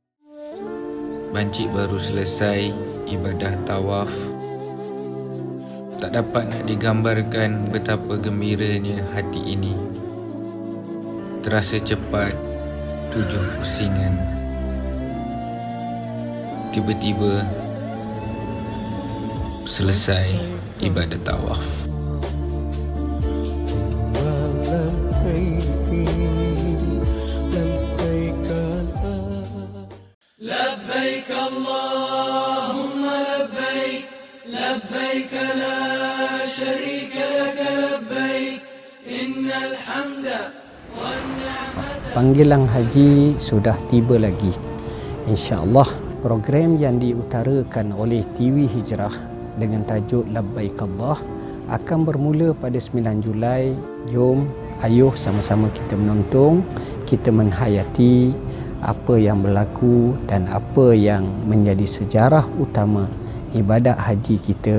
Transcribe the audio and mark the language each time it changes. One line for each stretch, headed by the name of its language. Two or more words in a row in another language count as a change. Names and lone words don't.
Malay: Bancik baru selesai ibadah tawaf. Tak dapat nak digambarkan betapa gembiranya hati ini. Terasa cepat 7 pusingan. Tiba-tiba selesai ibadat tawaf.
Arabic: لبيك اللهم لبيك لبيك لا شريك لك لبيك إن الحمد والنعمة.
Malay: Panggilan haji sudah tiba lagi. InsyaAllah program yang diutarakan oleh TV Hijrah dengan tajuk Labbaik Allah akan bermula pada 9 Julai. Jom, ayuh sama-sama kita menonton, kita menghayati apa yang berlaku dan apa yang menjadi sejarah utama ibadat haji kita.